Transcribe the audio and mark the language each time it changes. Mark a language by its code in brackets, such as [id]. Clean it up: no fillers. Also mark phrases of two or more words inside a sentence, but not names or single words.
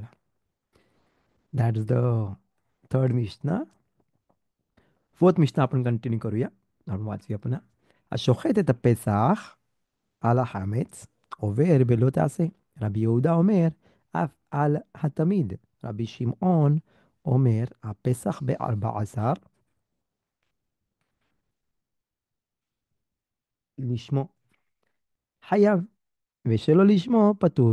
[en] that is the third mishna. [mr] फोर्थ मिशना आपण कंटिन्यू करूया, आपण वाचूया पुन्हा. [he] השוחט את הפסח על החמץ עובר בלא תעשה. רבי יהודה אומר, אף על התמיד. רבי שמעון אומר, הפסח ב14 לשמו חייב, ושלא לשמו פטור.